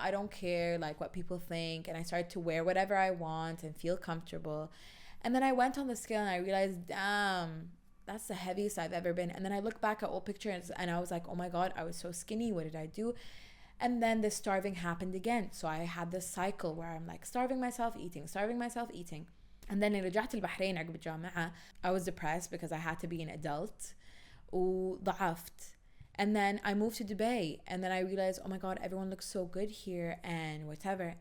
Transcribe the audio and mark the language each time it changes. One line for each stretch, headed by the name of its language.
English: I don't care, like, what people think. And I started to wear whatever I want and feel comfortable. And then I went on the scale and I realized, damn, that's the heaviest I've ever been. And then I looked back at old pictures and I was like, oh my God, I was so skinny. What did I do? And then the starving happened again. So I had this cycle where I'm like starving myself, eating.
Arabic: And then رجعت البحرين عقب الجامعة.
English: I was depressed because I had to be an adult.
Arabic: وضعفت.
English: And then I moved to Dubai, and then I realized, oh my God, everyone looks so good here and whatever.